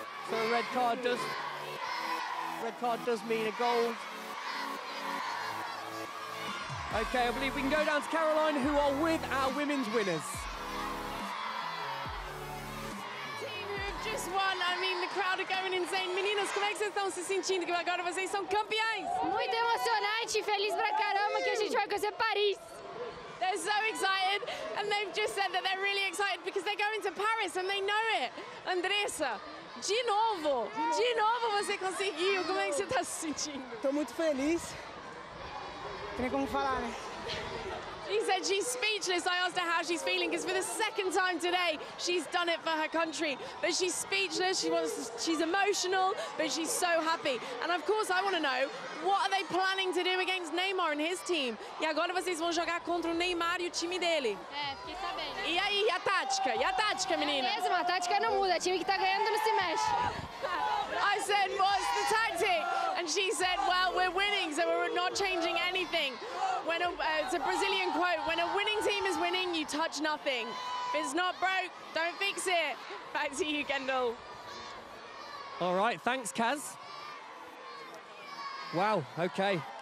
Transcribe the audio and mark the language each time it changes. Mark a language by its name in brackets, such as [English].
[English] So a red card does mean a goal. Okay, I believe we can go down to Caroline, who are with our women's winners. Just won. I mean, the crowd are going insane. [Portuguese] Meninas, como é que vocês estão se sentindo que agora vocês são campeãs? Muito emocionante, feliz pra caramba que a gente vai conhecer Paris. [English] They're so excited, and they've just said that they're really excited because they're going to Paris and they know it. [Portuguese] Andressa, de novo você conseguiu. Como é que você está se sentindo? Estou muito feliz. Não tem como falar, né? [English] She said she's speechless. I asked her how she's feeling because for the second time today, she's done it for her country. But she's speechless, she's emotional, but she's so happy. And of course, I want to know, what are they planning to do against Neymar and his team? [Portuguese] E agora vocês vão jogar contra o Neymar e o time dele. Fiquei sabendo. E aí, a tática? E a tática, menina? É mesmo, a tática não muda. O time que tá ganhando não se mexe. [English] I said, what's the tactic? And she said, well, we're winning, so we're not changing anything. When it's a Brazilian quote, when a winning team is winning, you touch nothing. If it's not broke, don't fix it. Back to you, Kendall. All right, thanks, Kaz. Wow, okay.